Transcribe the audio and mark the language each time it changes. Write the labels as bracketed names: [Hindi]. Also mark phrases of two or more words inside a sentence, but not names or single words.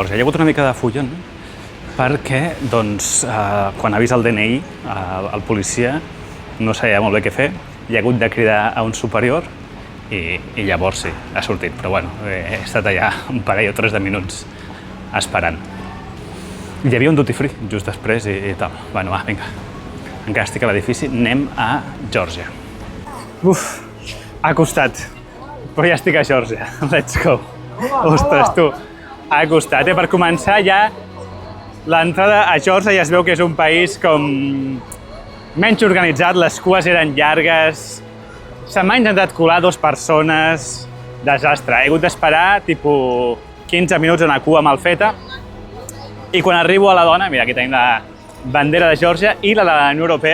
[Catalan] Hi ha hagut una mica de follon perquè, doncs, quan ha vist el DNI, el policia no sabia molt bé què fer, hi ha hagut de cridar a un superior i llavors sí, ha sortit. Però bueno, he estat allà un parell o 3 de minuts esperant. Hi havia un [English] duty free [Catalan] just després i tal. Bueno, va, vinga. Encara estic a l'edifici, anem a Geòrgia. Ha costat, però ja estic a Geòrgia. [English] Let's go. [Catalan] Ostres, tu, ha costat. Per començar, ja l'entrada a Geòrgia ja es veu que és un país com menys organitzat, les cues eren llargues, se m'ha intentat colar 2 persones, desastre. He hagut d'esperar, tipus, 15 minuts en una cua mal feta, i quan arribo a la dona, mira, aquí tenim la bandera de Geòrgia i la de la Unió Europea.